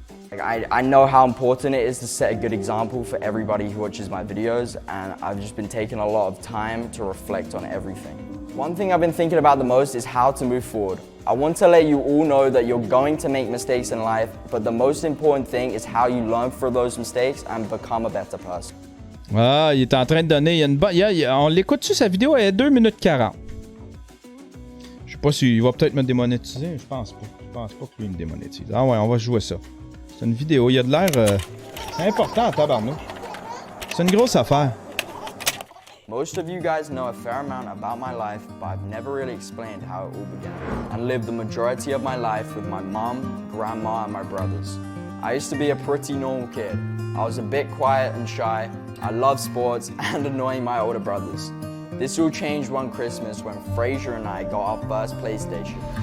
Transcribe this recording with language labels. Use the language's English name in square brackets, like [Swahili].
[English] Like, I know how important it is to set a good example for everybody who watches my videos, and I've just been taking a lot of time to reflect on everything. One thing I've been thinking about the most is how to move forward. I want to let you all know that you're going to make mistakes in life, but the most important thing is how you learn from those mistakes and become a better person. [French] Ah, il est en train de donner... Il y a une on l'écoute-tu, sa vidéo? Elle est 2 minutes 40. Je sais pas s'il va peut-être me démonétiser. Je pense pas. Je pense pas que lui me démonétise. Ah ouais, on va jouer ça. C'est une vidéo. Il y a de l'air... C'est important en tabarnouche. C'est une grosse affaire. [English] Most of you guys know a fair amount about my life, but I've never really explained how it all began. I lived the majority of my life with my mom, grandma, and my brothers. I used to be a pretty normal kid. I was a bit quiet and shy. I loved sports and annoying my older brothers. This all changed one Christmas when Fraser and I got our first PlayStation.